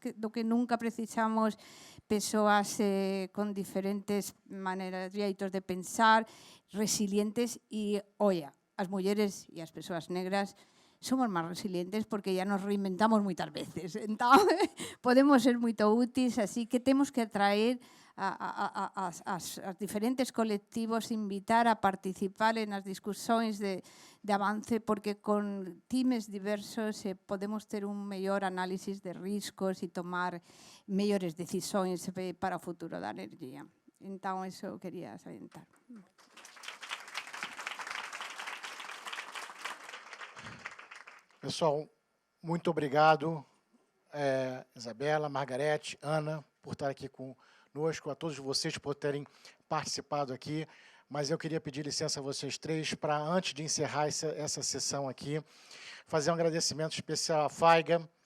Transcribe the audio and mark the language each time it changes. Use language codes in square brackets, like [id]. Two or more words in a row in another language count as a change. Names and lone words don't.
[gl] do que nunca precisamos persoas con diferentes maneiras, xeitos de pensar, resilientes, e, olla, as mulleres e as persoas negras somos máis resilientes porque ya nos reinventamos moitas veces, entón podemos ser moito úteis, así que temos que atraer as diferentes colectivos, invitar a participar nas discussões de avance, [pt] porque com times diversos podemos ter melhor análise de riscos e tomar melhores decisões para o futuro da energia. Então, isso eu queria salientar. Pessoal, muito obrigado, Isabela, Margarete, Ana, por estar aqui conosco, a todos vocês por terem participado aqui, mas eu queria pedir licença a vocês três para, antes de encerrar essa sessão aqui, fazer um agradecimento especial à FAIGA.